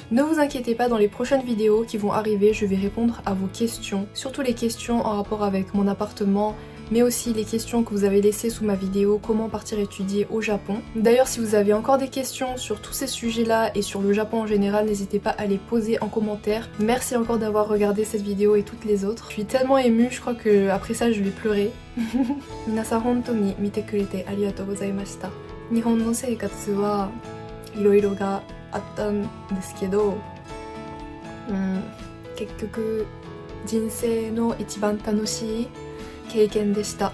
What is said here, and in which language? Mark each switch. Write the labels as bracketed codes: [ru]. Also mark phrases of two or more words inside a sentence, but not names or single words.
[fr] Ne vous inquiétez pas, dans les prochaines vidéos qui vont arriver, je vais répondre à vos questions, surtout les questions en rapport avec mon appartement, mais aussi les questions que vous avez laissées sous ma vidéo comment partir étudier au Japon. D'ailleurs, si vous avez encore des questions sur tous ces sujets-là et sur le Japon en général, n'hésitez pas à les poser en commentaire. Merci encore d'avoir regardé cette vidéo et toutes les autres. Je suis tellement émue, je crois que après ça je vais pleurer. [ja] 皆さん本当に見てくれてありがとうございました. 日本の生活は色々があったんですけど、結局人生の一番楽しい経験でした。